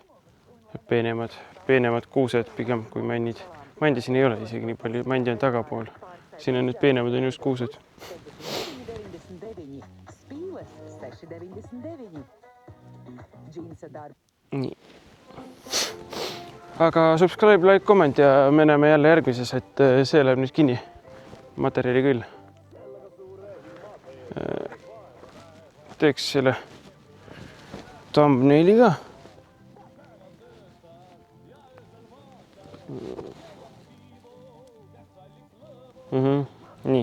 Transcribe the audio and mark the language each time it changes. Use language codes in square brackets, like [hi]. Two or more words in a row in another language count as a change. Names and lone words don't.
[et] Peenemad kuused pigem kui männid. Mändi siin ei ole isegi nii palju, mändi on tagapool. Siin on nüüd peenemad on just kuused. Nii. Aga [en] subscribe, like, comment [et] ja me näeme jälle järgmises, et see läheb nüüd kinni. Materjali küll. Teeks selle thumbnaili ka. Nii.